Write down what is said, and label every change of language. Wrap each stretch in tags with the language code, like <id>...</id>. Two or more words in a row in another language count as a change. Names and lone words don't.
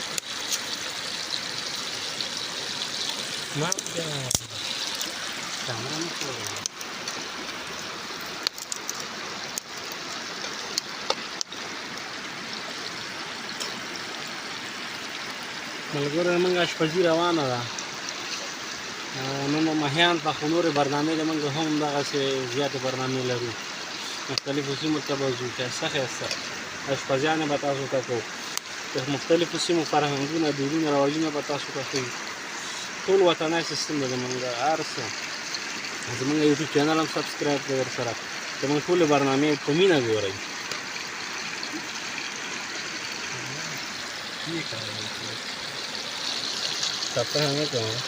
<id>Maaf ya. Kamera muncul.</id> <ps>ملګرو موږ اشپزي روانه ده نن ماهیان په خو نورې برنامې د موږ هم دغسې زیاتې برنامې لرو مختلفو سیمو ته به ځو ښایسته اشپزیانې به تاسو ته کوو د مختلفو سیمو فرهنګونه دودونه رواجونه به تاسو ته ښیو ټول وطنی سیستم دی زموږ هر څه زموږ</ps> <en>YouTube channel</en> <ps>هم سبسکرایب کړئ ورسره زموږ ټولې برنامې په مینه ګورئ</ps> <id>Capek banget ya.</id>